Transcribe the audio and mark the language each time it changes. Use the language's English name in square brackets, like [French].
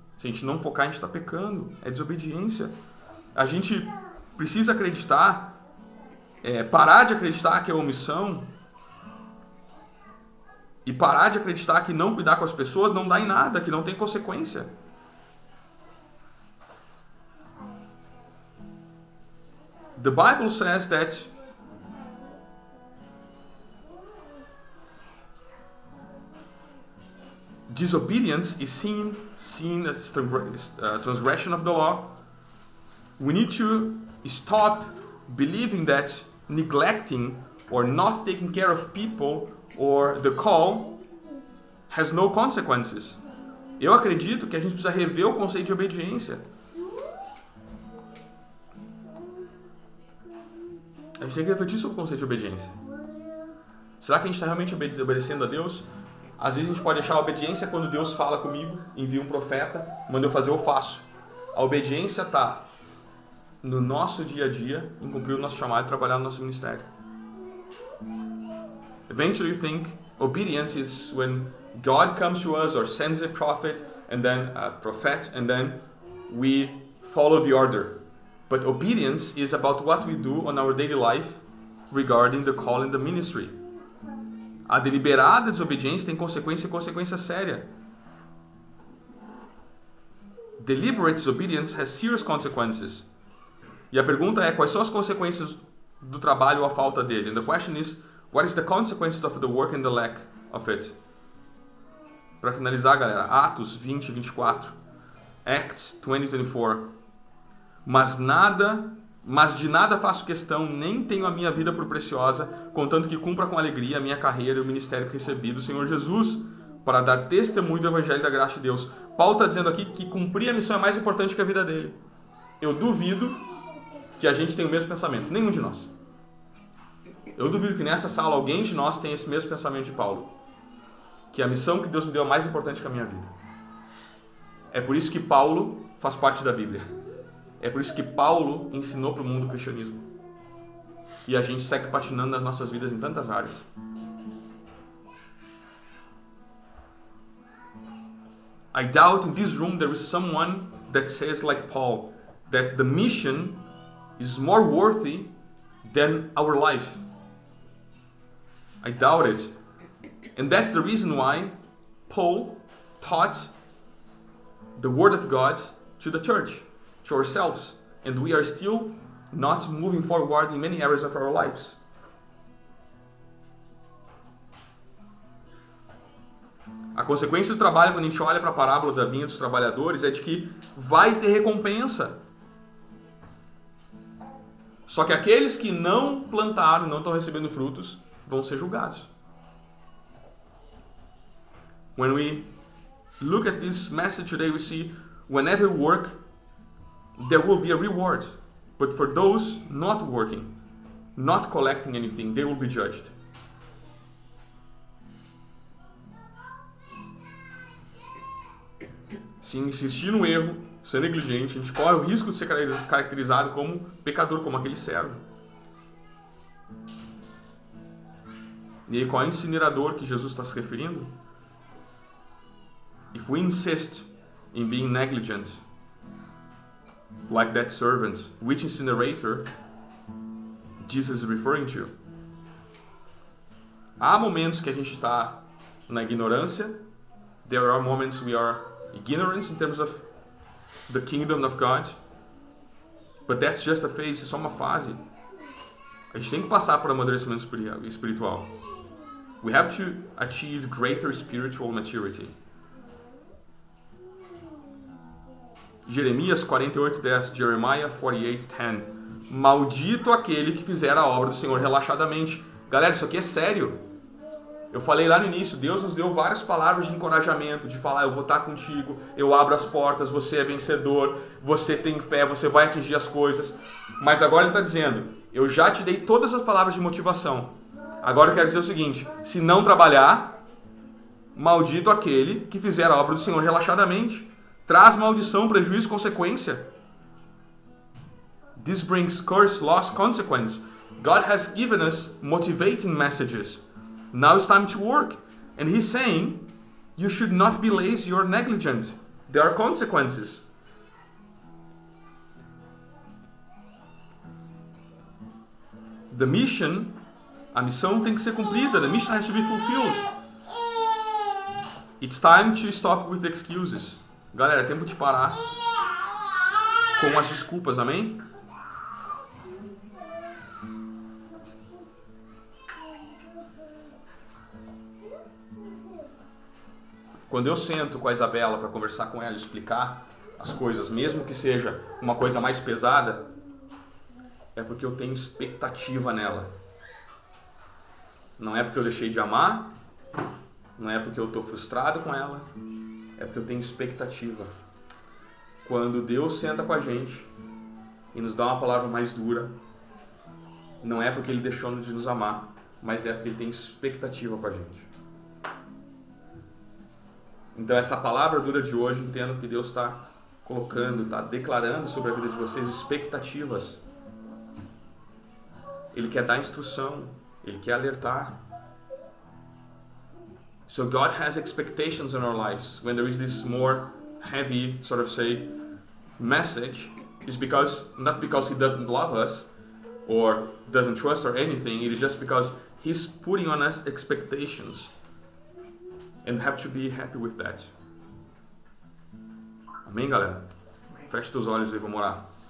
[Portuguese] Se a gente não focar, a gente está pecando. É desobediência. A gente precisa acreditar, parar de acreditar que é omissão E parar de acreditar que não cuidar com as pessoas não dá em nada, que não tem consequência. [English] The Bible says that disobedience is seen as transgression of the law. We need to stop believing that neglecting or not taking care of people or the call has no consequences. [Portuguese] Eu acredito que a gente precisa rever o conceito de obediência. A gente tem que refletir sobre o conceito de obediência. Será que a gente está realmente obedecendo a Deus? Às vezes a gente pode achar a obediência quando Deus fala comigo, envia um profeta, manda eu fazer, eu faço. A obediência está no nosso dia a dia, em cumprir o nosso chamado e trabalhar no nosso ministério. [English] Eventually you think obedience is when God comes to us or sends a prophet and then we follow the order. But obedience is about what we do on our daily life regarding the call in the ministry. [Portuguese] A deliberada desobediência tem consequência séria. [English] Deliberate disobedience has serious consequences. [Portuguese] E a pergunta é, quais são as consequências do trabalho ou a falta dele? [English] And the question is, what is the consequences of the work and the lack of it? [Portuguese] Para finalizar, galera, Atos 20, 24. [English] Acts 20, 24. [Portuguese] Mas de nada faço questão, nem tenho a minha vida por preciosa, contanto que cumpra com alegria a minha carreira e o ministério que recebi do Senhor Jesus, para dar testemunho do Evangelho da graça de Deus. Paulo está dizendo aqui que cumprir a missão é mais importante que a vida dele. Eu duvido que a gente tenha o mesmo pensamento, nenhum de nós. Eu duvido que nessa sala alguém de nós tenha esse mesmo pensamento de Paulo. Que a missão que Deus me deu é mais importante que a minha vida. É por isso que Paulo faz parte da Bíblia. É por isso que Paulo ensinou para o mundo o cristianismo. E a gente segue patinando nas nossas vidas em tantas áreas. [English] I doubt in this room there is someone that says like Paul, that the mission is more worthy than our life. I doubt it. And that's the reason why Paul taught the Word of God to the church, to ourselves, and we are still not moving forward in many areas of our lives. [Portuguese] A consequência do trabalho, quando a gente olha para a parábola da vinha dos trabalhadores, é de que vai ter recompensa. Só que aqueles que não plantaram, não estão recebendo frutos, vão ser julgados. [English] When we look at this message today, we see whenever we work, there will be a reward. But for those not working, not collecting anything, they will be judged. [Portuguese] Se insistir no erro, ser negligente, a gente corre o risco de ser caracterizado como pecador, como aquele servo. E aí, qual é o incinerador que Jesus está se referindo? [English] If we insist in being negligent, like that servant, which incinerator Jesus is referring to? [Portuguese] Há momentos que a gente está na ignorância. [English] There are moments we are ignorant in terms of the kingdom of God. But that's just a phase, [Portuguese] é só uma fase. A gente tem que passar por amadurecimento espiritual. [English] We have to achieve greater spiritual maturity. [Portuguese] Jeremias 48:10, [English] Jeremiah 48:10. [Portuguese] Maldito aquele que fizer a obra do Senhor relaxadamente. Galera, isso aqui é sério. Eu falei lá no início, Deus nos deu várias palavras de encorajamento, de falar, eu vou estar contigo, eu abro as portas, você é vencedor, você tem fé, você vai atingir as coisas. Mas agora ele está dizendo, eu já te dei todas as palavras de motivação. Agora eu quero dizer o seguinte, se não trabalhar, maldito aquele que fizer a obra do Senhor relaxadamente. Traz maldição, prejuízo, consequência. [English] This brings curse, loss, consequence. God has given us motivating messages. Now it's time to work. And He's saying, you should not be lazy or negligent. There are consequences. The mission, [Portuguese] a missão tem que ser cumprida. [English] The mission has to be fulfilled. It's time to stop with the excuses. [Portuguese] Galera, é tempo de parar com as desculpas, amém? Quando eu sento com a Isabela para conversar com ela, explicar as coisas, mesmo que seja uma coisa mais pesada, é porque eu tenho expectativa nela. Não é porque eu deixei de amar, não é porque eu estou frustrado com ela, é porque eu tenho expectativa. Quando Deus senta com a gente e nos dá uma palavra mais dura, não é porque Ele deixou de nos amar, mas é porque Ele tem expectativa com a gente. Então essa palavra dura de hoje, entendo que Deus está colocando, está declarando sobre a vida de vocês expectativas. Ele quer dar instrução, Ele quer alertar. [English] So God has expectations in our lives. When there is this more heavy, sort of say, message, is because not because He doesn't love us or doesn't trust or anything. It is just because He's putting on us expectations, and have to be happy with that. [Portuguese] Amém, galera? Feche teus olhos e vamos orar.